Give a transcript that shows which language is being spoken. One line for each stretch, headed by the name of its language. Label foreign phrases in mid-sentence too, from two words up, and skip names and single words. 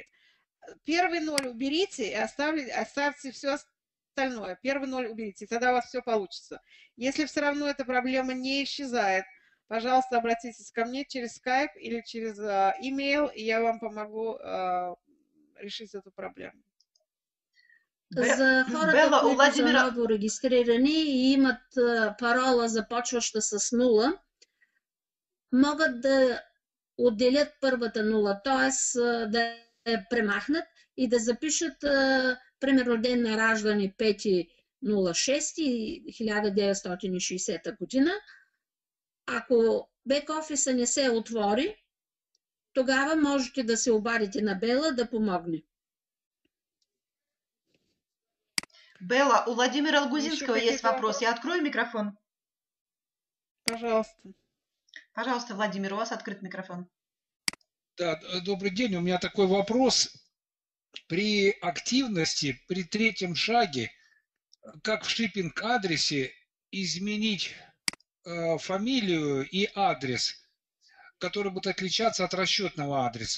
Russian: Первый 0 уберите и оставьте все остальное. Первый 0 уберите, и тогда у вас все получится. Если все равно эта проблема не исчезает, пожалуйста, обратитесь ко мне через Skype или через email, и я вам помогу решить эту проблему.
Bulgarian: За хората, които са ново регистрирани и имат парола, започваща с 0, могат да отделят първата 0, т.е. да я премахнат и да запишат примерно ден на раждане 5.06.1960 година. Ако бек-офиса не се отвори, тогава можете да се обадите на Бела да помогне.
Russian: Белла, у Владимира Логузинского есть вопрос. Я открою микрофон. Пожалуйста. Пожалуйста, Владимир, у вас открыт микрофон. Да, добрый день. У меня такой вопрос. При активности, при третьем шаге, как в шиппинг-адресе изменить фамилию и адрес, который будет отличаться от расчетного адреса?